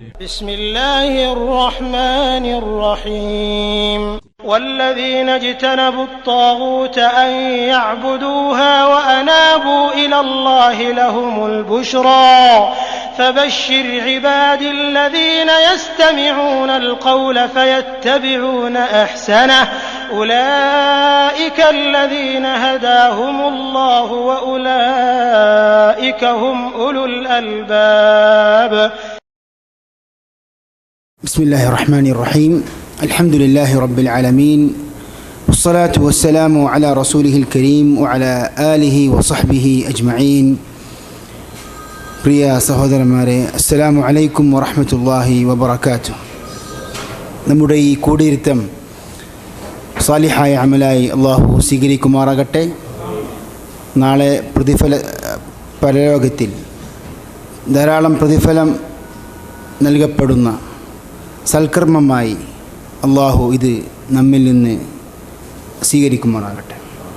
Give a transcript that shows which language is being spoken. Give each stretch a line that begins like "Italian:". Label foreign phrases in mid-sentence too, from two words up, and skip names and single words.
Arabic: بسم الله الرحمن الرحيم والذين اجتنبوا الطاغوت أن يعبدوها وأنابوا إلى الله لهم البشرى فبشر عبادي الذين يستمعون القول فيتبعون أحسنه أولئك الذين هداهم الله وأولئك هم أولو الألباب. بسم الله الرحمن الرحيم. الحمد لله رب العالمين والصلاة والسلام على رسوله الكريم وعلى آله وصحبه أجمعين.
Malayalam: പ്രിയ സഹോദരന്മാരെ,
Arabic: السلام عليكم ورحمة الله وبركاته.
Malayalam: നമ്മുടെ ഈ കൂടിയിരുത്തം സാലിഹായ അമലായി അള്ളാഹു സ്വീകരിക്കുമാറാകട്ടെ. നാളെ പരലോകത്തിൽ ധാരാളം പ്രതിഫലം നൽകപ്പെടുന്ന സൽക്കർമ്മമായി അള്ളാഹു ഇത് നമ്മിൽ നിന്ന് സ്വീകരിക്കുമാറാകട്ടെ.